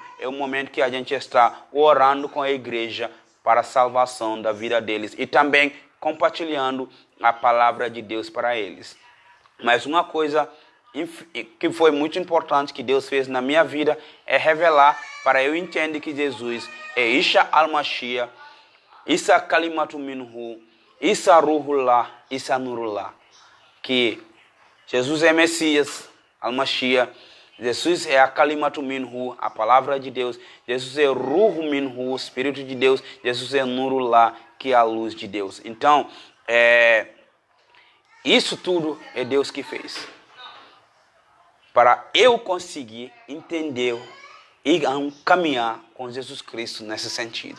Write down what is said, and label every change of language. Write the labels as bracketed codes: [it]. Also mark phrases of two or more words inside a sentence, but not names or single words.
[pt] É o momento que a gente está orando com a igreja para a salvação da vida deles e também compartilhando a palavra de Deus para eles. Mas uma coisa que foi muito importante que Deus fez na minha vida é revelar para eu entender que Jesus é [ar] عيسى المسيح، عيسى كلمة منه، عيسى روح الله، عيسى نور الله. [pt] Que Jesus é Messias, al-Mashiach. Jesus é a [ar] كلمة منه, [pt] a palavra de Deus. Jesus é [ar] روح منه, [pt] o Espírito de Deus. Jesus é nurullah, que é a luz de Deus. Então, isso tudo é Deus que fez. Para eu conseguir entender e caminhar com Jesus Cristo nesse sentido.